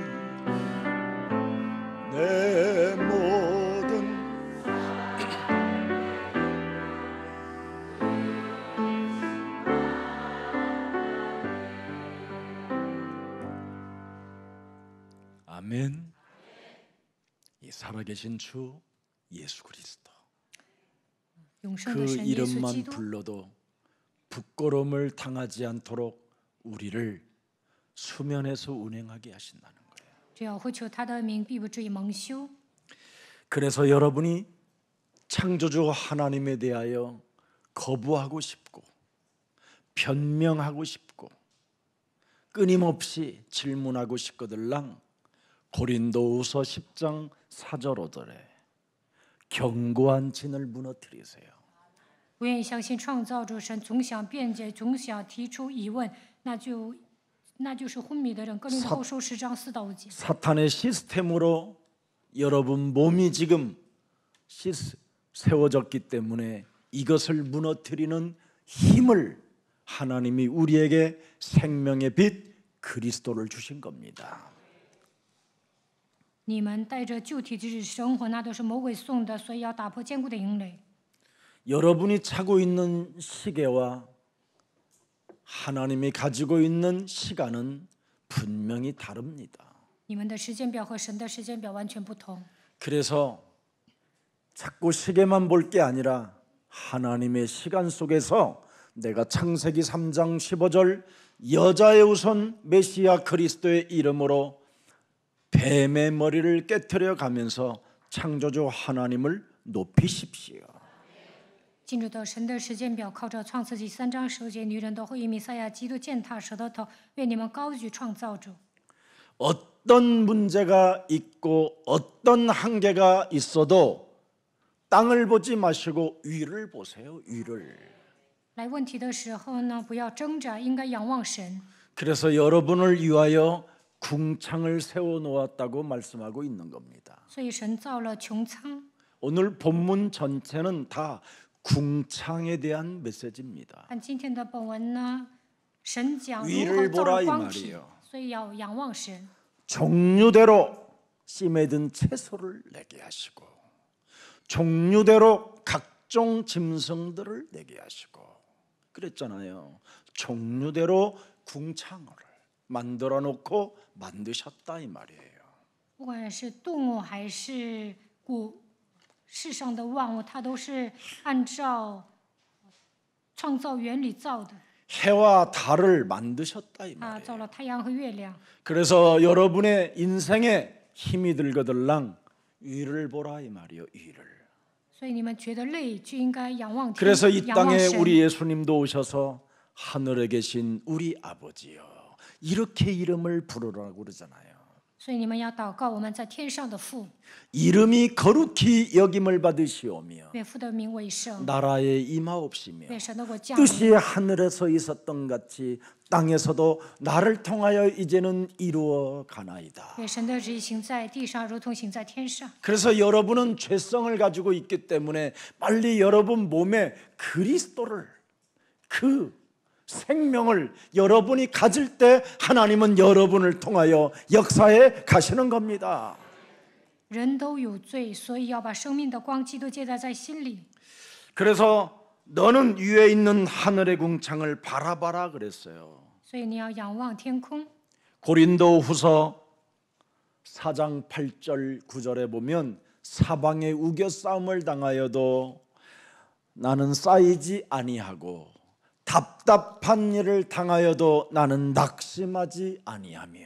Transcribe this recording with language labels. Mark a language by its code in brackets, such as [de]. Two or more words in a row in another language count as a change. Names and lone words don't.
[ko] 내 모든 아멘. 이 살아계신 주 예수 그리스도 [zh] 永生 [ko] 그 [zh] 的神耶稣基 [ko] 이름만 [zh] 督， [ko] 불러도 부끄러움을 당하지 않도록 우리를 수면에서 운행하게 하신다는 거예요. [zh] 只要呼求他的名，必不至于蒙羞。 [ko] 그래서 여러분이 창조주 하나님에 대하여 거부하고 싶고 변명하고 싶고 끊임없이 질문하고 싶거들랑 고린도후서 10장 4절 5절에 견고한 진을 무너뜨리세요. [zh] 不愿意相信创造主神，总想辩解，总想提出疑问，那就是昏迷的人。哥林多后书10章4到5节。 [ko] 사탄의 시스템으로 여러분 몸이 지금 세워졌기 때문에 이것을 무너뜨리는 힘을 하나님이 우리에게 생명의 빛 그리스도를 주신 겁니다. [zh] 你们带着旧体质生活，那都是魔鬼送的，所以要打破坚固的营垒。 [ko] 여러분이 차고 있는 시계와 하나님이 가지고 있는 시간은 분명히 다릅니다. [zh] 你们的时间表和神的时间表完全不同， [ko] 그래서 자꾸 시계만 볼 게 아니라 하나님의 시간 속에서 내가 창세기 3장 15절 여자의 우선 메시아 그리스도의 이름으로 뱀의 머리를 깨트려 가면서 창조주 하나님을 높이십시오. [zh] 进入到神的时间表，靠着创世纪3章10节，女人都会以弥赛亚基督践踏蛇的头。愿你们高举创造主。 [ko] 어떤 문제가 있고 어떤 한계가 있어도 땅을 보지 마시고 위를 보세요. 위를. [zh] 来问题的时候呢，不要挣扎，应该仰望神。 [ko] 그래서 여러분을 위하여 궁창을 세워 놓았다고 말씀하고 있는 겁니다. [zh] 所以神造了穹苍。 [ko] 오늘 본문 전체는 다 궁창에 대한 메시지입니다. [zh] 看今天的本文呢，神讲如 [ko] 위를 [zh] 何造 [ko] 보라 [zh] 了 [ko] 이 [zh] 光体， [ko] 말이에요. [zh] 所以要仰望神。 [ko] 종류대로 씨 맺은 채소를 내게 하시고 종류대로 각종 짐승들을 내게 하시고 그랬잖아요. 종류대로 궁창을 만들어 놓고 만드셨다 이 말이에요. [zh] 不管是动物还是世上的万物，它都是按照创造原理造的。 [ko] 해와 달을 만드셨다 이 [zh] 啊， [ko] 말이에요. [zh] 造了太阳和月亮。 [ko] 그래서 여러분의 인생에 힘이 들거들랑 위를 보라 이 말이요. 위를. [zh] 所以你们觉得累，就应该仰望天， [ko] 그래서 이 [zh] 仰望 [ko] 땅에 [zh] 神。 [ko] 우리 예수님도 오셔서 하늘에 계신 우리 아버지요, 이렇게 이름을 부르라고 그러잖아요. [zh] 所以你们要祷告，我们在天上的父， [ko] 이름이 거룩히 여김을 받으시오며 [zh] 愿父的名为圣， [ko] 나라에 임하옵시며 [zh] 愿神的国降临， [ko] 뜻이 하늘에서 있었던 같이 땅에서도 나를 통하여 이제는 이루어 가나이다. [zh] 愿神的旨意行在地上，如同行在天上。 [ko] 그래서 여러분은 죄성을 가지고 있기 때문에 빨리 여러분 몸에 그리스도를, 그 생명을 여러분이 가질 때 하나님은 여러분을 통하여 역사에 가시는 겁니다. [zh] 人都有罪，所以要把生命的光基督接待在心里。 [ko] 그래서 너는 위에 있는 하늘의 궁창을 바라봐라 그랬어요. [zh] 所以你要仰望天空。 [ko] 고린도후서 4장 8절 9절에 보면 사방에 우겨싸움을 당하여도 나는 쌓이지 아니하고 답답한 일을 당하여도 나는 낙심하지 아니하며.